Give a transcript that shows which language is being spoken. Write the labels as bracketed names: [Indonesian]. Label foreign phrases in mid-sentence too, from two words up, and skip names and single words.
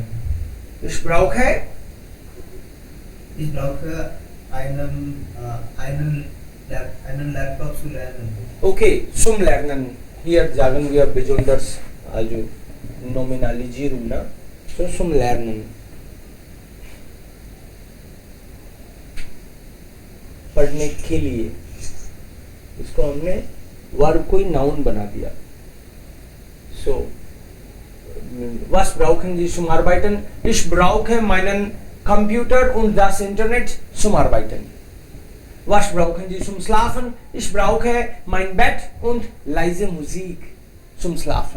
[German] Ich brauche. Ich brauche einen Laptop zu lernen. Okay, zum Lernen. Hier sagen wir besonders, also Nominalisierung, na? So zum Lernen. [Hindi] पढ़ने के लिए इसको हमने वर्ब को ही नाउन बना दिया. [German] So was brauchen Sie zum Arbeiten? Ich brauche meinen Computer und das Internet zum Arbeiten. Was brauchen Sie zum Schlafen? Ich brauche mein Bett und leise Musik zum Schlafen.